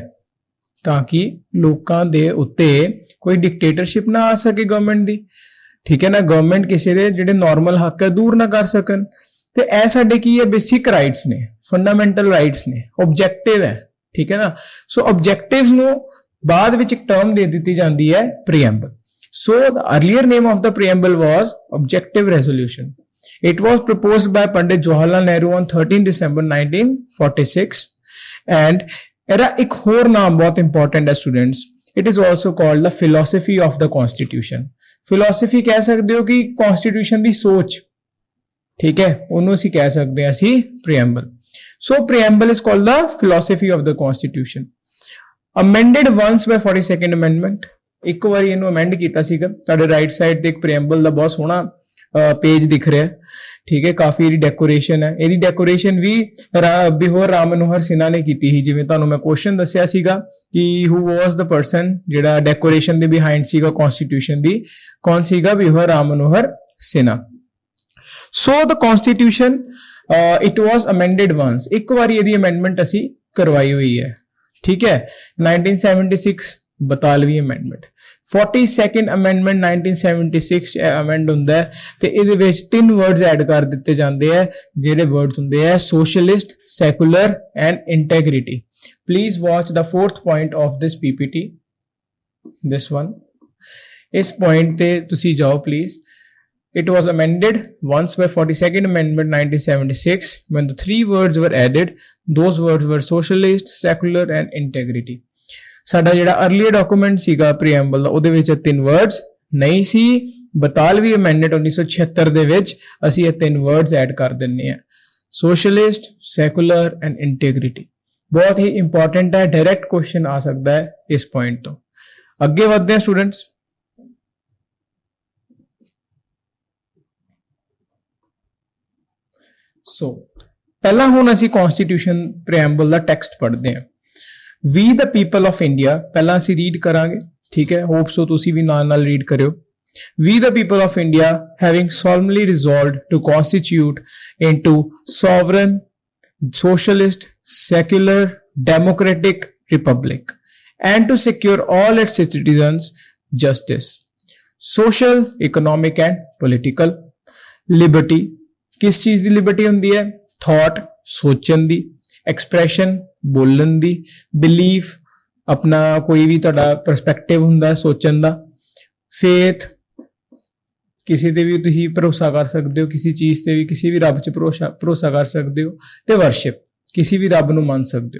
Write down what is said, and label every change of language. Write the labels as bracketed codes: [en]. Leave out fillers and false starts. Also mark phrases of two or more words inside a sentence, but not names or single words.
[pa] ਤਾਂ ਕਿ ਲੋਕਾਂ ਦੇ ਉੱਤੇ ਕੋਈ ਡਿਕਟੇਟਰਸ਼ਿਪ ਨਾ ਆ ਸਕੇ ਗਵਰਨਮੈਂਟ ਦੀ, ਠੀਕ ਹੈ ਨਾ। ਗਵਰਨਮੈਂਟ ਕਿਸੇ ਦੇ ਜਿਹੜੇ ਨਾਰਮਲ ਹੱਕ ਹੈ ਦੂਰ ਨਾ ਕਰ ਸਕਣ। ਤੇ ਇਹ ਸਾਡੇ ਕੀ ਹੈ? [en] basic rights [pa] ਨੇ, [en] fundamental rights [pa] ਨੇ, ਆਬਜੈਕਟਿਵ ਹੈ, ਠੀਕ ਹੈ ਨਾ। ਸੋ ਆਬਜੈਕਟਿਵਸ ਨੂੰ ਬਾਅਦ ਵਿੱਚ ਇੱਕ ਟਰਮ ਦੇ ਦਿੱਤੀ ਜਾਂਦੀ ਹੈ ਪ੍ਰੀਐਮਬਲ। [en] ਸੋ the earlier name of the preamble was objective resolution. It was proposed by Pandit Jawaharlal Nehru on 13 December 1946 and [pa] ਇਹਦਾ ਇੱਕ ਹੋਰ ਨਾਮ ਬਹੁਤ ਇੰਪੋਰਟੈਂਟ ਹੈ ਸਟੂਡੈਂਟਸ। [en] It is also called the philosophy of the constitution. [pa] Philosophy ਕਹਿ ਸਕਦੇ ਹੋ ਕਿ constitution ਦੀ ਸੋਚ, ਠੀਕ ਹੈ, ਉਹਨੂੰ ਅਸੀਂ ਕਹਿ ਸਕਦੇ ਹਾਂ ਅਸੀਂ preamble. [en] So preamble is called the philosophy of the constitution. Amended once by 42nd amendment. [pa] ਇੱਕ ਵਾਰੀ ਇਹਨੂੰ ਅਮੈਂਡ ਕੀਤਾ ਸੀਗਾ। ਤੁਹਾਡੇ [en] right side [pa] ਤੇ ਇੱਕ ਪ੍ਰੀਐਮਬਲ ਦਾ ਬਹੁਤ ਸੋਹਣਾ ਪੇਜ ਦਿਖ ਰਿਹਾ, ਠੀਕ ਹੈ। ਕਾਫੀ ਇਹਦੀ ਡੈਕੋਰੇਸ਼ਨ ਹੈ। ਇਹਦੀ ਡੈਕੋਰੇਸ਼ਨ ਵੀ ਬਿਹੋਰ ਰਾਮ ਮਨੋਹਰ ਸਿਨਹਾ ਨੇ ਕੀਤੀ ਸੀ। ਜਿਵੇਂ ਤੁਹਾਨੂੰ ਮੈਂ ਕੁਐਸਚਨ ਦੱਸਿਆ ਸੀਗਾ ਕਿ [en] who was the person [pa] ਜਿਹੜਾ ਡੈਕੋਰੇਸ਼ਨ ਦੇ ਬਿਹਾਈਂਡ ਸੀਗਾ ਕਨਸਟੀਟਿਊਸ਼ਨ ਦੀ, ਕੌਣ ਸੀਗਾ? ਬਿਹੋਰ ਰਾਮ ਮਨੋਹਰ ਸਿਨਹਾ। [en] so the constitution it was amended once. [pa] ਇੱਕ ਵਾਰੀ ਇਹਦੀ ਅਮੈਂਡਮੈਂਟ ਅਸੀਂ ਕਰਵਾਈ ਹੋਈ ਹੈ, ਠੀਕ ਹੈ। 1976 42ਵੀਂ ਅਮੈਂਡਮੈਂਟ, 42nd ਅਮੈਂਡਮੈਂਟ 1976 ਅਮੈਂਡ ਹੁੰਦਾ ਹੈ ਤੇ ਇਹਦੇ ਵਿੱਚ 3 [en] words add [pa] ਕਰ ਦਿੱਤੇ ਜਾਂਦੇ ਆ, ਜਿਹੜੇ ਵਰਡਸ ਹੁੰਦੇ ਆ [en] socialist, secular and integrity. please watch the 4th point of this PPT, this one. [pa] ਇਸ ਪੁਆਇੰਟ ਤੇ ਤੁਸੀਂ ਜਾਓ ਪਲੀਜ਼। [en] It was amended once by 42nd Amendment 1976 when the 3 words were added. Those words were socialist, secular and integrity. [pa] ਸਾਡਾ ਜਿਹੜਾ [en] earlier document [pa] ਸੀਗਾ ਪ੍ਰੀਐਮਬਲ ਦਾ, ਉਹਦੇ ਵਿੱਚ 3 ਵਰਡਸ ਨਹੀਂ ਸੀ। 42ਵੀਂ ਅਮੈਂਡਮੈਂਟ 1976 ਦੇ ਵਿੱਚ ਅਸੀਂ ਇਹ 3 [en] words add [pa] ਕਰ ਦਿੰਨੇ ਆ, [en] socialist, secular and integrity. [pa] ਬਹੁਤ ਹੀ ਇੰਪੋਰਟੈਂਟ ਹੈ, [en] direct question [pa] ਆ ਸਕਦਾ ਹੈ ਇਸ ਪੁਆਇੰਟ ਤੋਂ। ਅੱਗੇ ਵਧਦੇ ਹਾਂ ਸਟੂਡੈਂਟਸ। ਸੋ ਪਹਿਲਾਂ ਹੁਣ ਅਸੀਂ [en] constitution preamble [pa] ਦਾ ਟੈਕਸਟ ਪੜ੍ਹਦੇ ਹਾਂ। [en] We the people of India, [pa] ਪਹਿਲਾਂ ਅਸੀਂ ਰੀਡ ਕਰਾਂਗੇ, ਠੀਕ ਹੈ। [en] hope so [pa] ਤੁਸੀਂ ਵੀ ਨਾਲ ਰੀਡ ਕਰਿਓ। [en] We the people of India, having solemnly resolved to constitute into sovereign, socialist, secular, democratic republic and to secure all its citizens justice, social, economic and political liberty. [pa] ਕਿਸ ਚੀਜ਼ ਦੀ ਲਿਬਰਟੀ ਹੁੰਦੀ ਹੈ? ਥਾਟ, ਸੋਚਣ ਦੀ, ਐਕਸਪ੍ਰੈਸ਼ਨ, ਬੋਲਣ ਦੀ, ਬਿਲੀਫ, ਆਪਣਾ ਕੋਈ ਵੀ ਤੁਹਾਡਾ ਪਰਸਪੈਕਟਿਵ ਹੁੰਦਾ ਸੋਚਣ ਦਾ, ਫੇਥ, ਕਿਸੇ ਤੇ ਵੀ ਤੁਸੀਂ ਭਰੋਸਾ ਕਰ ਸਕਦੇ ਹੋ, ਕਿਸੇ ਚੀਜ਼ ਤੇ ਵੀ, ਕਿਸੇ ਵੀ ਰੱਬ 'ਚ ਭਰੋਸਾ ਕਰ ਸਕਦੇ ਹੋ, ਤੇ ਵਰਸ਼ਿਪ, ਕਿਸੇ ਵੀ ਰੱਬ ਨੂੰ ਮੰਨ ਸਕਦੇ ਹੋ।